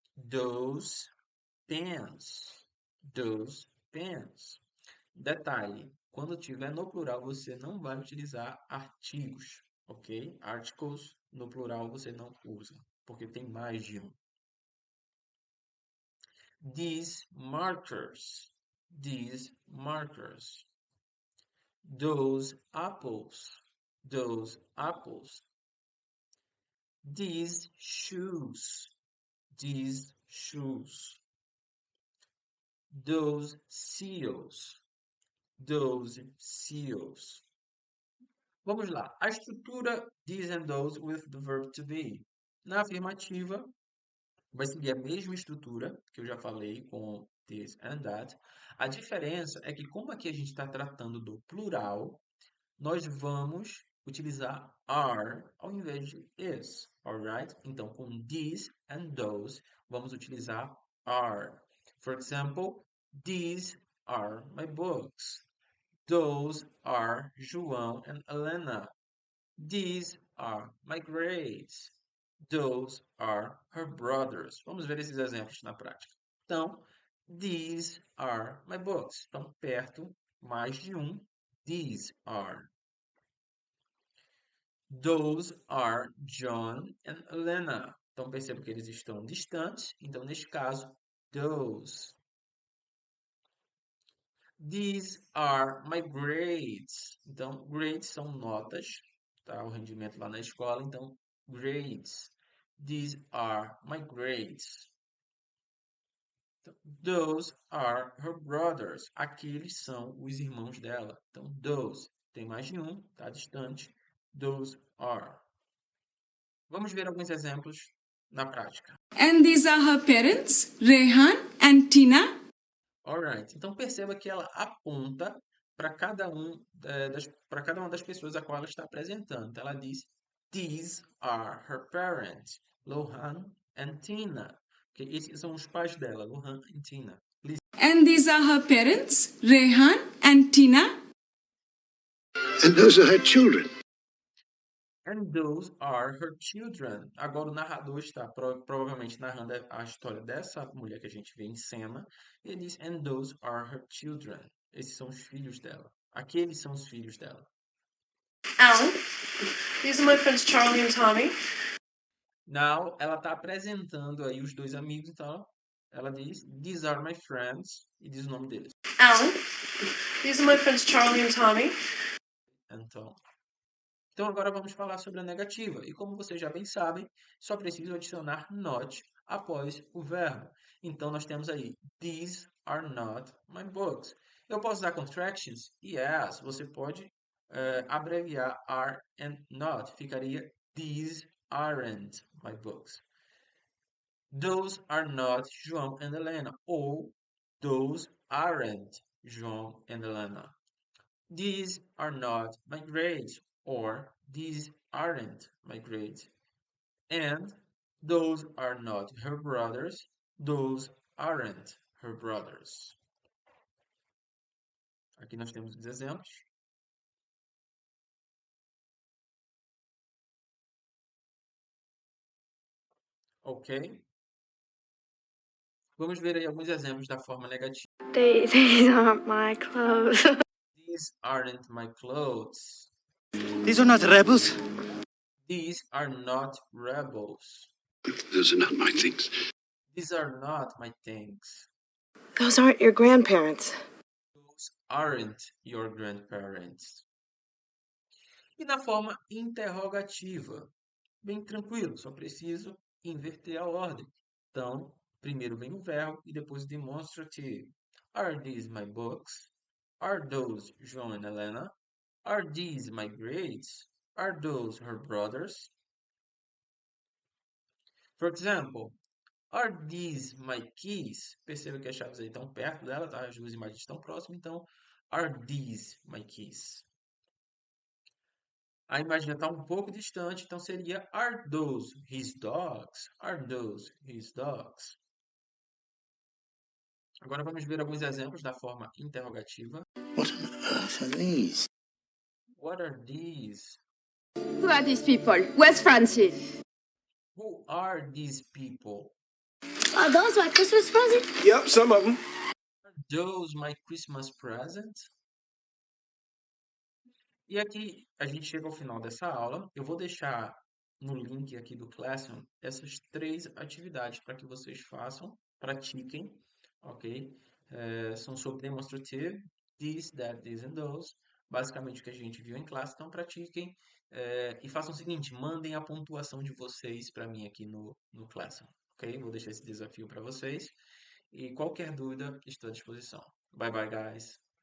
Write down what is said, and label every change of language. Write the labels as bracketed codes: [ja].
[en] Those pens, those pens. [pt] Detalhe, quando tiver no plural, você não vai utilizar artigos, ok? Articles no plural você não usa, porque tem mais de um. [en] These markers, these markers. Those apples, those apples. These shoes, these shoes. Those seals, those seals. [pt] Vamos lá. A estrutura [en] these and those with the verb to be. [pt] Na afirmativa, vai seguir a mesma estrutura que eu já falei com this and that. A diferença é que, como aqui a gente está tratando do plural, nós vamos utilizar are ao invés de is, alright? Então, com these and those, vamos utilizar are. [en] For example, these are my books. Those are João and Helena. These are my grades. Those are her brothers. [pt] Vamos ver esses exemplos na prática. Então, [en] these are my books. [pt] Então, perto, mais de um. [en] These are. Those are John and Elena. [pt] Então, perceba que eles estão distantes. Então, neste caso, those. [en] These are my grades. [pt] Então, grades são notas, tá? O rendimento lá na escola. Então, grades. [en] These are my grades. Those are her brothers. [pt] Aqueles são os irmãos dela. Então, those. Tem mais de um, tá distante. [en] Those are. [pt] Vamos ver alguns exemplos na prática. [en] And these are her parents, Rehan and Tina. Alright. [pt] Então perceba que ela aponta para cada uma das pessoas a qual ela está apresentando. Então, ela diz: [en] These are her parents, Lohan and Tina. Okay? [pt] Esses são os pais dela, Lohan e Tina. [en] Please. And these are her parents, Rehan and Tina. And those are her children. And those are her children. [pt] Agora o narrador está provavelmente narrando a história dessa mulher que a gente vê em cena. E ele diz, [en] and those are her children. [pt] Esses são os filhos dela. Aqueles são os filhos dela. [en] Alan, these are my friends Charlie and Tommy. [pt] Now, ela está apresentando aí os dois amigos, então ela diz, [en] these are my friends, [pt] e diz o nome deles. [en] Alan, these are my friends Charlie and Tommy. [pt] Então agora vamos falar sobre a negativa. E como vocês já bem sabem, só preciso adicionar not após o verbo. Então nós temos aí, [en] these are not my books. [pt] Eu posso usar contractions? Yes, você pode abreviar are and not. [en] Ficaria, these aren't my books. Those are not João and Helena. Ou, those aren't João and Helena. These are not my grades. Or, these aren't my grades. And, those are not her brothers. Those aren't her brothers. [pt] Aqui nós temos os exemplos. Ok? Vamos ver aí alguns exemplos da forma negativa. [en] These aren't my clothes. These aren't my clothes. These are not rebels. These are not rebels. Those are not my things. These are not my things. Those aren't your grandparents. Those aren't your grandparents. [pt] E na forma interrogativa, bem tranquilo, só preciso inverter a ordem. Então, primeiro vem o verbo e depois o demonstrativo. [en] Are these my books? Are those João and Helena? Are these my grades? Are those her brothers? For example, Are these my keys? [pt] Perceba que as chaves aí estão perto dela, tá? As duas imagens estão próximas, então [en] are these my keys? [pt] A imagem já está um pouco distante, então seria [en] are those his dogs? Are those his dogs? [pt] Agora vamos ver alguns exemplos da forma interrogativa. [en] What on earth are these? What are these? Who are these people? Where's Francis? Who are these people? Are those my Christmas presents? Yep, some of them. Are those my Christmas presents? [pt] E aqui a gente chega ao final dessa aula. Eu vou deixar no link aqui do Classroom essas 3 atividades para que vocês façam, pratiquem, ok? São sobre demonstrative, this, that, this and those. Basicamente o que a gente viu em classe, então pratiquem e façam o seguinte, mandem a pontuação de vocês para mim aqui no Classroom, ok? Vou deixar esse desafio para vocês e qualquer dúvida estou à disposição. [en] Bye bye, guys!